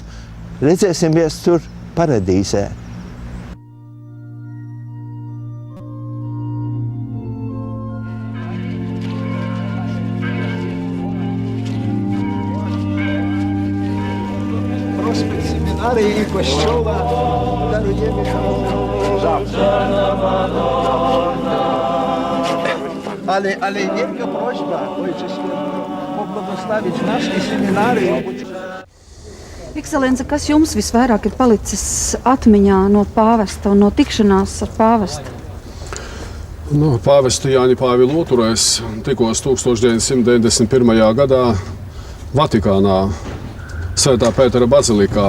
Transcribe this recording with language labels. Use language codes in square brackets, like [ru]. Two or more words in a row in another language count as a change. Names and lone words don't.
[lv] Redzēsimies tur paradīzē. [uk] Prospekt seminarії і костьола даруємо завтра. [pl] Але wielka prośba, Ojcze Święty, pobłogosławić nas i seminarię. [lv] Ekscelence, kas jums visvairāk ir palicis atmiņā no pāvesta un no tikšanās ar pāvestu? Pāvestu Jāņa Pāvila II es tikos 1991. gadā Vatikānā, Svētā Pētera bazilikā.